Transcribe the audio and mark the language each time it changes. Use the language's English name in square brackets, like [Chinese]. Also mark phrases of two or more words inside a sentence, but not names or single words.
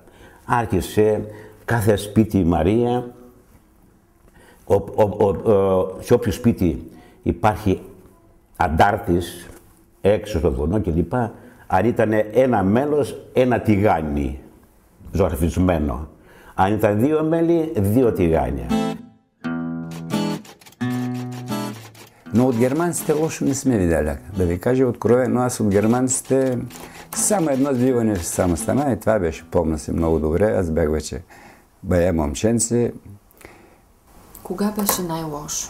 [Greek] Άρχισε κάθε σπίτι η Μαρία, σε όποιο σπίτι υπάρχει αντάρτης, έξω στο βουνό κλπ. Αν ήταν ένα μέλος, ένα τηγάνι ζωγραφισμένο. Αν ήταν δύο μέλη, δύο тигания. [Bulgarian] Но от германците лошо не сме видяли. Да ви кажа откровено, аз от германците само едно сбиване само стана и това беше, помня се много добре. Аз бях вече бая момченце. Кога беше най-лошо?